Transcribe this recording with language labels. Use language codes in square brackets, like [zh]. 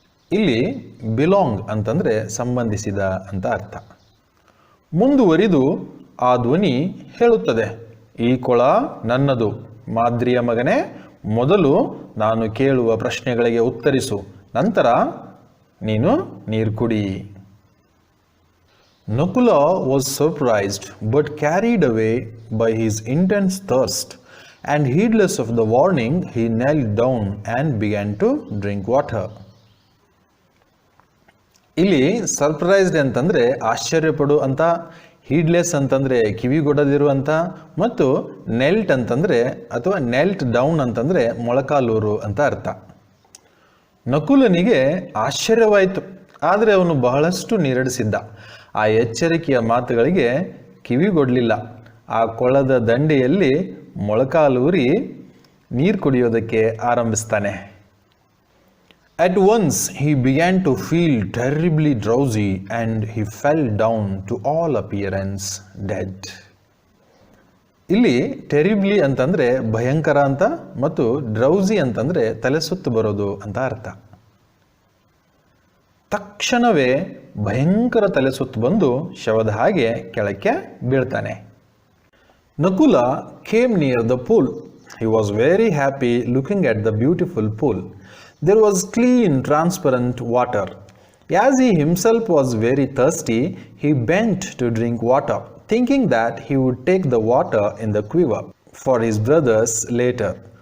[kn] ಇಲ್ಲಿ ಬಿಲಾಂಗ್ ಅಂತಂದರೆ ಸಂಬಂಧಿಸಿದ ಅಂತ ಅರ್ಥ. ಮುಂದುವರಿದು ಆ ಧ್ವನಿ ಹೇಳುತ್ತದೆ, ಈ ಕೊಳ ನನ್ನದು, ಮಾದ್ರಿಯ ಮಗನೇ, ಮೊದಲು ನಾನು ಕೇಳುವ ಪ್ರಶ್ನೆಗಳಿಗೆ ಉತ್ತರಿಸು, ನಂತರ ನೀನು ನೀರು ಕುಡಿ. [en] Nakula was surprised but carried away by his intense thirst, and heedless of the warning, he knelt down and began to drink water. [kn] ಇಲ್ಲಿ ಸರ್ಪ್ರೈಸ್ಡ್ ಅಂತಂದರೆ ಆಶ್ಚರ್ಯಪಡು ಅಂತ, ಹೀಡ್ಲೆಸ್ ಅಂತಂದರೆ ಕಿವಿಗೊಡದಿರು ಅಂತ, ಮತ್ತು ನೆಲ್ಟ್ ಅಂತಂದರೆ ಅಥವಾ ನೆಲ್ಟ್ ಡೌನ್ ಅಂತಂದರೆ ಮೊಳಕಾಲೂರು ಅಂತ ಅರ್ಥ. ನಕುಲನಿಗೆ ಆಶ್ಚರ್ಯವಾಯಿತು, ಆದರೆ ಅವನು ಬಹಳಷ್ಟು ನೀರಡಿಸಿದ್ದ. ಆ ಎಚ್ಚರಿಕೆಯ ಮಾತುಗಳಿಗೆ ಕಿವಿಗೊಡಲಿಲ್ಲ. ಆ ಕೊಳದ ದಂಡೆಯಲ್ಲಿ ಮೊಳಕಾಲೂರಿ ನೀರು ಕುಡಿಯೋದಕ್ಕೆ ಆರಂಭಿಸ್ತಾನೆ. [en] At once he began to feel terribly drowsy and he fell down to all appearance dead. [kn] ಇಲ್ಲಿ ಟೆರಿಬ್ಲಿ ಅಂತಂದರೆ ಭಯಂಕರ ಅಂತ ಮತ್ತು ಡ್ರೌಸಿ ಅಂತಂದರೆ ತಲೆ ಸುತ್ತು ಬರೋದು ಅಂತ ಅರ್ಥ. ತಕ್ಷಣವೇ ಭಯಂಕರ ತಲೆ ಸುತ್ತು ಬಂದು ಶವದ ಹಾಗೆ ಕೆಳಕ್ಕೆ ಬೀಳ್ತಾನೆ. [en] Nakula came near the pool. He was very happy looking at the beautiful pool. There was clean, transparent water. As he himself was very thirsty, he bent to drink water, thinking that he would take the water in the quiver for his brothers later.